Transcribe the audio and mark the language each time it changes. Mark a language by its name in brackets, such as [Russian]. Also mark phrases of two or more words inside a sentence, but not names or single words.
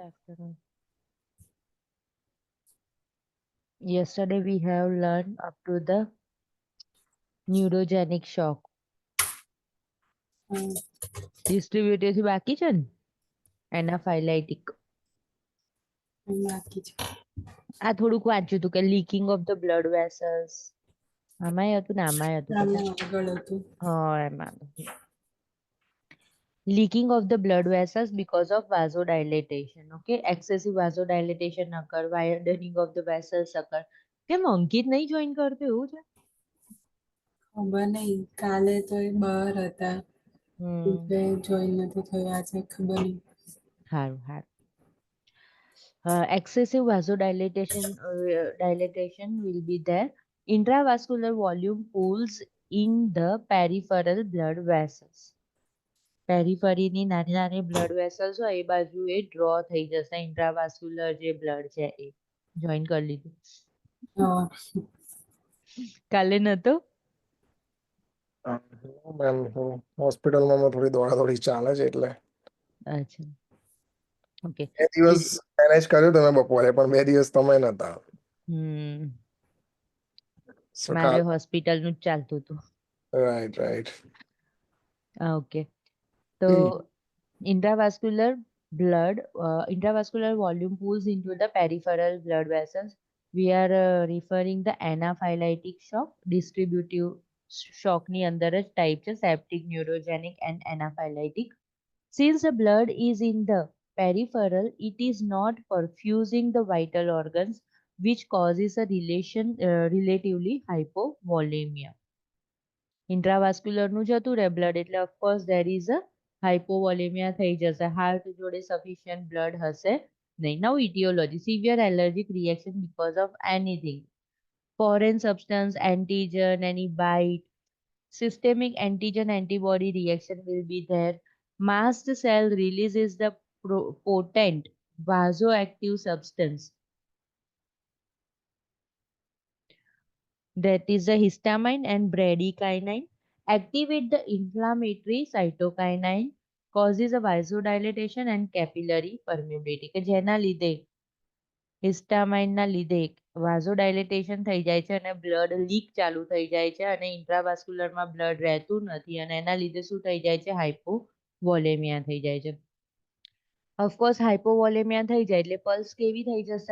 [English] Yesterday we have learned up to the neurogenic shock. [Gujarati] Distributive બાકી છે ને એનાફાઇલાઇટિક બાકી છે. આ થોડુંક વાંચ્યું હતું કે [English] leaking of the blood vessels [Gujarati] આમાંય હતું ને આમાંય હતું આમાં આગળ હતું. હા એમાં [English] leaking of the blood vessels because of vasodilatation. Okay, excessive vasodilatation occur, widening of the vessels occur. [Gujarati] કેમ અંકિત નહીં જોઈન કરતો એવું છે? ખબર નહીં, કાલે તો એ બહાર હતા એટલે જોઈન નથી થયા, આજે ખબર નહીં. સારું. [English] Excessive vasodilatation will be there. Intravascular volume pools in the peripheral blood vessels. [Gujarati] પેરીફરીની નાની નાની [English] blood vessels [Gujarati] હોય એ બાજુ એ ડ્રો થઈ જશે ઇન્ટ્રાવાસ્ક્યુલર જે બ્લડ છે એ જોઈન કરી લીધું કાલે નતો હોસ્પિટલમાં થોડી દોડાદોડી ચાલે છે એટલે અચ્છા ઓકે 2 દિવસ મેનેજ કર્યું તમે બપોરે પણ 2 દિવસ તમે નતા મારે હોસ્પિટલ નું જ ચાલતું હતું રાઈટ [English] ઓકે તો intravascular volume pools into the peripheral blood vessels. We are referring the anaphylatic shock. Distributive shock [Gujarati] ની અંદર જ [English] type છે septic, neurogenic and anaphylatic. Since the blood is in the peripheral, it is not perfusing the vital organs, which causes a relatively hypovolemia. [Gujarati] Intravascular નું જતું રહે blood એટલે [English] of course there is a hypovolemia [Gujarati] થઈ જશે હાર્ટ જોડે [English] sufficient blood [Gujarati] હશે નહીં. [English] Now etiology, severe allergic reaction because of anything, foreign substance, antigen, any bite, systemic antigen antibody reaction will be there. Mast cell releases the potent vasoactive substance, that is the histamine and bradykinin, activate the inflammatory cytokinin, causes a vasodilatation and capillary permeability [Gujarati] કે જેના લીધે હિસ્ટામાઇન ના લીધે વાઝોડાયલેટેશન થઈ જાય છે અને બ્લડ લીક ચાલુ થઈ જાય છે અને ઇન્ટ્રાવાસ્ક્યુલરમાં બ્લડ રહેતું નથી અને એના લીધે શું થઈ જાય છે હાઇપોવોલેમિયા થઈ જાય છે. ઓફકોર્સ હાઇપોવોલેમિયા થઈ જાય એટલે પલ્સ કેવી થઈ જશે?